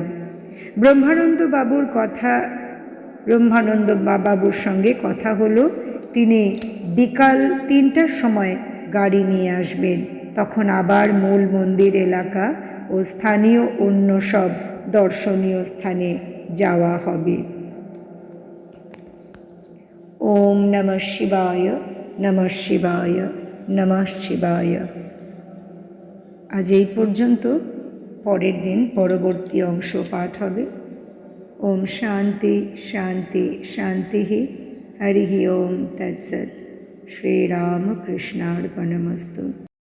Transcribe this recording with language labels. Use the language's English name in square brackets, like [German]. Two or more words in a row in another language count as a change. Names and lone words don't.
[Bangla] ব্রহ্মানন্দ বাবুর সঙ্গে কথা হলো। তিনি বিকাল 3টার সময় গাড়ি নিয়ে আসবেন। তখন আবার মূল মন্দির এলাকা ও স্থানীয় অন্য সব দর্শনীয় স্থানে যাওয়া হবে। [Sanskrit] ওম নমঃ শিবায়, নমঃ শিবায়, নমঃ শিবায়। [Bangla] আজ এই পর্যন্ত। পরের দিন পরবর্তী অংশ পাঠ হবে। [Sanskrit] ওম শান্তি শান্তি শান্তি। হরি ওম তৎসৎ। শ্রীরামকৃষ্ণার্পণমস্তু।